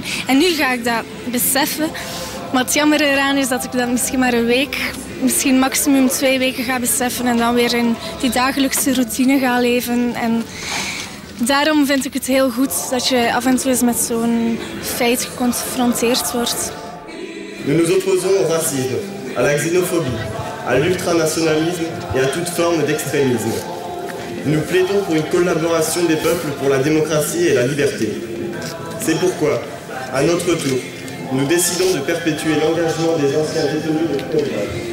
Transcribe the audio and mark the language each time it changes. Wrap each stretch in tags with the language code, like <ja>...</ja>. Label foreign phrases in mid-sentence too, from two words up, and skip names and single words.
<nl>En nu ga ik dat beseffen. Maar het jammer eraan is dat ik dat misschien maar een week, misschien maximum 2 weken ga beseffen. En dan weer in die dagelijkse routine ga leven. En daarom vind ik het heel goed dat je af en toe eens met zo'n feit geconfronteerd wordt.</nl> <fr>Nous nous opposons au racisme, à la xénophobie, à l'ultranationalisme et à toute forme d'extrémisme. Nous plaidons pour une collaboration des peuples pour la démocratie et la liberté. C'est pourquoi, à notre tour, nous décidons de perpétuer l'engagement des anciens détenus de Buchenwald.</fr>